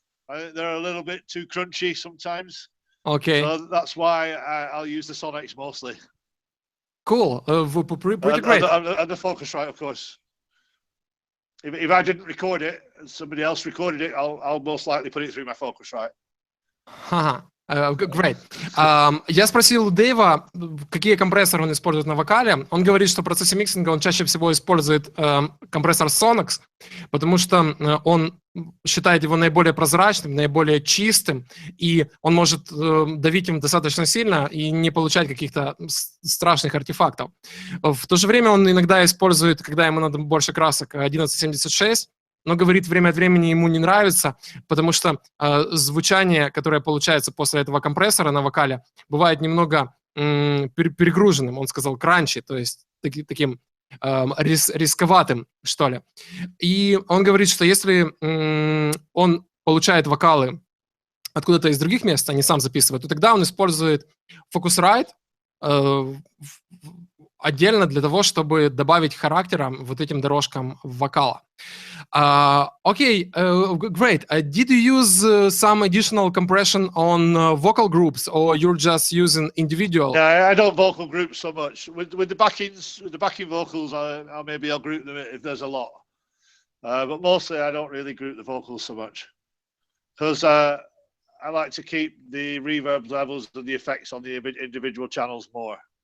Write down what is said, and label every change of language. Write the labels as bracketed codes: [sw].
[en] I think they're a little bit too crunchy sometimes. Okay. So that's why I'll use the Sonox mostly. Cool. Pretty great. And the Focusrite, of course. If I didn't record it and somebody else recorded it, I'll most likely put it through my Focusrite. Great. [ru] Я спросил у Дэйва, какие компрессоры он использует на вокале. Он говорит, что в процессе миксинга он чаще всего использует компрессор Sonox, потому что он считает его наиболее прозрачным, наиболее чистым, и он может давить им достаточно сильно и не получать каких-то страшных артефактов. В то же время он иногда использует, когда ему надо больше красок, 1176, но, говорит, время от времени ему не нравится, потому что звучание, которое получается после этого компрессора на вокале, бывает немного перегруженным, он сказал, кранчи, то есть таким рисковатым, что ли. И он говорит, что если он получает вокалы откуда-то из других мест, а не сам записывает, то тогда он использует Focusrite отдельно для того, чтобы добавить характера вот этим дорожкам вокала. [en] Okay, great. Did you use some additional compression on vocal groups, or you're just using individual? Yeah, I don't vocal group so much. With the backing vocals, I'll group them if there's a lot. But mostly I don't really group the vocals so much because I like to keep the reverb levels and the effects on the individual channels more.